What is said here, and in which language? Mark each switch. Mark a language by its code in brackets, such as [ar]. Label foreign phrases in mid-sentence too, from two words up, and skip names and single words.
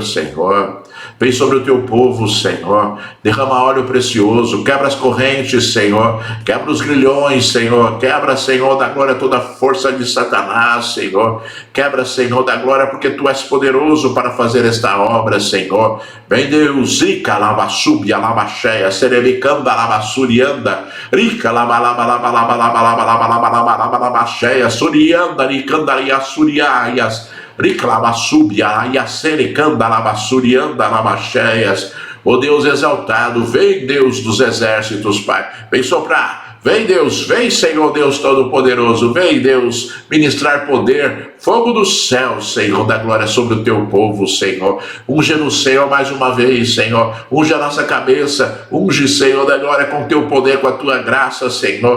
[pt] Senhor, vem sobre o teu povo, Senhor, derrama óleo precioso, quebra as correntes, Senhor, quebra os grilhões, Senhor, quebra, Senhor, da glória toda a força de Satanás, Senhor, quebra, Senhor, da glória, porque tu és poderoso para fazer esta obra, Senhor, vem Deus, Ica, Labassúbia, Labaxéia, Serebicanda, Labassurianda, Rica, Labaxéia, Surianda, Ricandaria, Suriaias, Riclabasúbia, Iacericanda, Labassurianda, Labacheias. Ó Deus exaltado, vem Deus dos exércitos, Pai, vem soprar. Vem Deus, vem Senhor Deus Todo-Poderoso, vem Deus ministrar poder, fogo do céu, Senhor, da glória sobre o teu povo, Senhor. Unge no Senhor mais uma vez, Senhor, unge a nossa cabeça, unge, Senhor, da glória com teu poder, com a tua graça, Senhor.